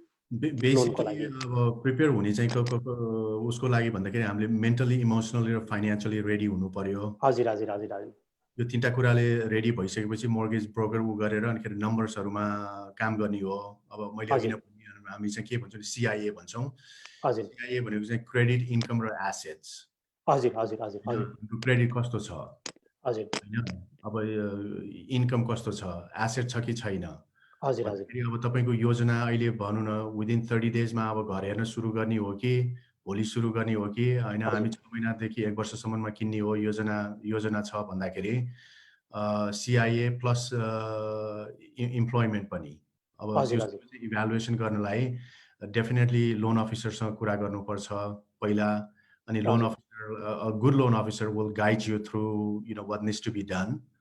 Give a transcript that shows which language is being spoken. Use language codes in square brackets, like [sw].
[ne] Basically अब prepare हुने चाहिँ उसको लागि भन्दाखेरि हामीले मेन्टली, इमोसनली र फाइनेन्शियली रेडी हुनु पर्यो। हजुर हजुर हजुर हजुर, यो तीनटा कुराले रेडी भइसकेपछि मोर्गेज ब्रोकर उ गरेर अनि खेरि नम्बर्सहरुमा काम गर्ने हो। अब मैले अघि नै भने हामी चाहिँ के भन्छौँ CIA भन्छौँ। हजुर CIA भनेको चाहिँ क्रेडिट इन्कम र एसेट्स। हजुर हजुर हजुर हजुर क्रेडिट कस्तो छ हजुर हैन, अब इन्कम कस्तो छ, एसेट छ कि छैन। हजुर हजुर फेरि अब तपाईको योजना अहिले भनौँ न विदिन 30 डेजमा अब घर हेर्न सुरु गर्ने हो कि भोलि सुरु गर्ने हो कि हैन, हामी 6 महिनादेखि 1 वर्षसम्ममा किन्ने हो योजना छ भन्दाखेरि CIA प्लस इम्प्लोइमेन्ट पनि अब त्यो इभ्यालुएसन गर्नलाई डेफिनेटली लोन अफिसरसँग कुरा गर्नुपर्छ पहिला, अनि loan officer [en] a good loan officer will guide you through what needs to be done.